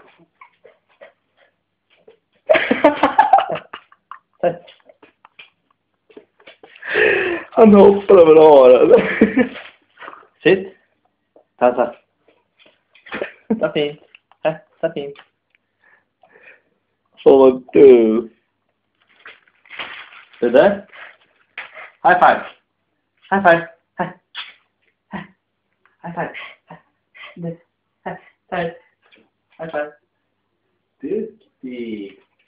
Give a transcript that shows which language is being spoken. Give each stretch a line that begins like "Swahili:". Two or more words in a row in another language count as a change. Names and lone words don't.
Swedish: Han hoppar över haren. Sitt. Dansa. Ta fint. Här, ta fint. Så vad du. Det där.
English: High five. High five. High five. High five. High five.
Swedish: Duktig.